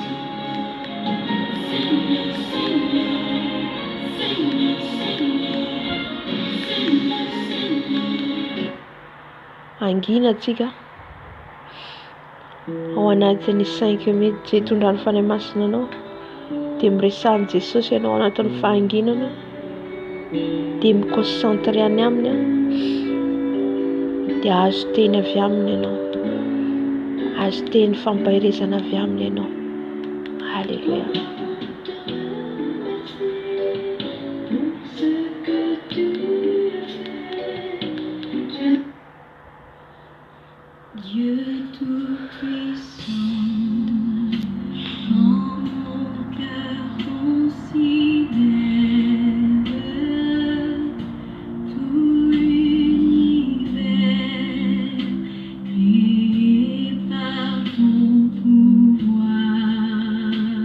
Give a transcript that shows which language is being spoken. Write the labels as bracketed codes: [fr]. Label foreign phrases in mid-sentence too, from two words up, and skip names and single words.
[mg] Angina atsika ao anatin'ny 5 minutes zay tondrany fanahy masina anao, dia miresahany Jesosy ianao anatin'ny fahanginana, dia miconcentre any aminy, dia azo teny avy aminy ianao, azo teny fampahirezana avy aminy ianao. Alléluia. [fr] Dieu tout-puissant, quand mon cœur considère tout l'univers créé par ton pouvoir,